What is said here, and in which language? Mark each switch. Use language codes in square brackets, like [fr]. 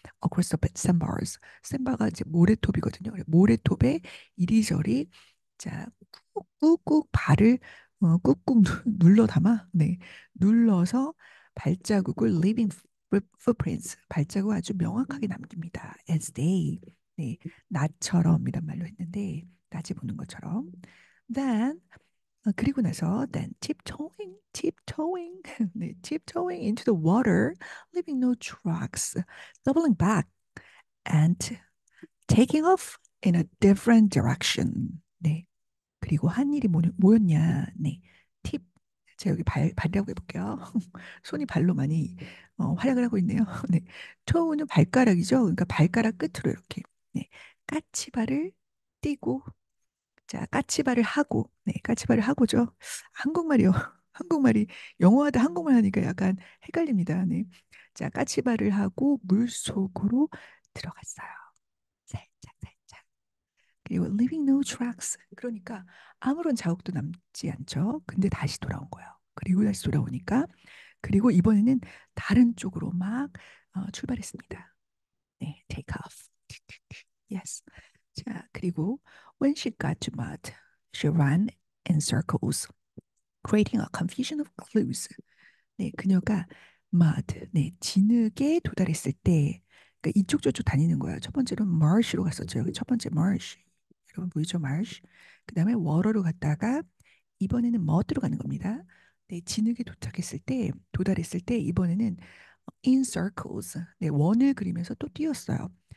[en] Across the sandbars. [ko] 샌바가 이제 모래톱이거든요. 모래톱에 이리저리 자 꾹꾹 발을 꾹꾹 눌러 담아 네 눌러서 발자국을 [en] leaving footprints [ko] 발자국 아주 명확하게 남깁니다. [en] As they [ko] 네 나처럼이란 말로 했는데 낮에 보는 것처럼 [en] then 그리고 나서 then tiptoeing 네 tiptoeing into the water leaving no tracks doubling back and taking off in a different direction [ko] 네 그리고 한 일이 뭐였냐? 네. 팁. 제가 여기 발이라고 해볼게요. 손이 발로 많이 활약을 하고 있네요. 네. 토우는 발가락이죠. 그러니까 발가락 끝으로 이렇게. 네. 까치발을 띄고, 자, 까치발을 하고, 네. 까치발을 하고죠. 한국말이요. 한국말이 영어하다 한국말 하니까 약간 헷갈립니다. 네. 자, 까치발을 하고 물 속으로 들어갔어요. 살짝, 살짝. [en] 그리고 leaving no tracks. [ko] 그러니까 아무런 자국도 남지 않죠. 근데 다시 돌아온 거예요. 그리고 다시 돌아오니까 그리고 이번에는 다른 쪽으로 막 출발했습니다. [en] 네, take off. Yes. 자, 그리고 when she got to mud, she ran in circles, creating a confusion of clues. [ko] 네, 그녀가 mud, 네, 진흙에 도달했을 때, 그러니까 이쪽 저쪽 다니는 거예요. 첫 번째로 marsh로 갔었죠. 여기 첫 번째 marsh. 여러분 보이죠, marsh? 그 다음에 water로 갔다가 이번에는 mud로 가는 겁니다. 네, 진흙에 도달했을 때 이번에는 in circles, 네, 원을 그리면서 또 뛰었어요.